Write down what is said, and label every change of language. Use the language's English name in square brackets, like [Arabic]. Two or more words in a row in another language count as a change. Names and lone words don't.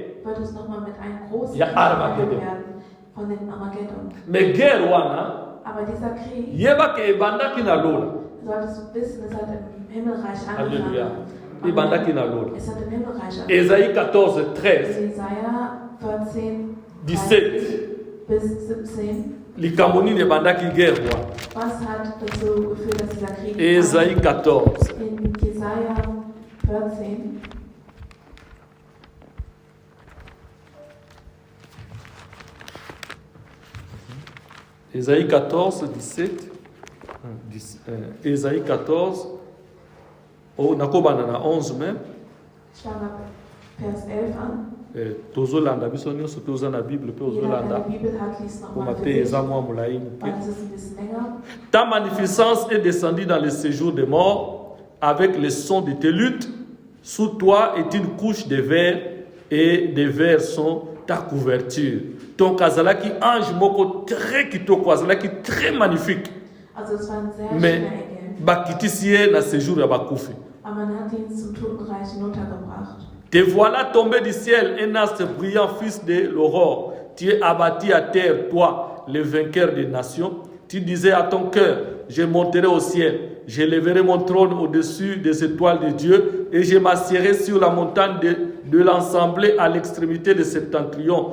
[German] wird es nochmal mit einem großen Ja, Krieg Armageddon. begonnen werden von den Armageddon. [French] Mais guerre wana [German] Aber dieser Krieg, [Lingala] yebaka ebandaki na lola. [German] solltest du wissen, es hat im Himmelreich Alléluia. angefangen. [Lingala] Ebandaki na lola. [German] Es hat im Himmelreich angefangen. [French] Ésaïe 14, 13, [German] Jesaja 14, 17. bis 17. [Lingala] likambo nini ebandaki guerre wana. [German] Was hat dazu geführt, dass dieser Krieg [French] Ésaïe 14. [German] in Jesaja 14, [French] Ésaïe 14, 17. [Lingala] Ésaïe 14. Oh, nakobana na 11 même. [German] ich fange ab Vers 11 an. [Lingala] Tozolanda biso nyonso pe oza na Bible pe [German] Jeder, der ozolanda. eine Bibel hat, liest Pona nochmal für pe sich, [Lingala] eza mwa molai moke. [German] weil es ist ein bisschen länger. [French] Ta magnificence est descendue dans le séjour des morts avec le son de tes luttes. Sous toi est une couche de verre et des vers sont ta couverture. [Lingala] Donc azalaki ange moko très kitoko, azalaki [French] très magnifique. [German] Also es war ein sehr Mais schöner Engel. [Lingala] bakitisi ye na séjour ya bakufi. [German] Aber man hat ihn zum Totenreich hinuntergebracht. [French] Te voilà tombé du ciel, un astre brillant, fils de l'aurore. Tu es abattu à terre, toi, le vainqueur des nations. Tu disais à ton cœur, je monterai au ciel, je lèverai mon trône au-dessus des étoiles de Dieu et je m'assierai sur la montagne de l'Assemblée à l'extrémité de septentrion.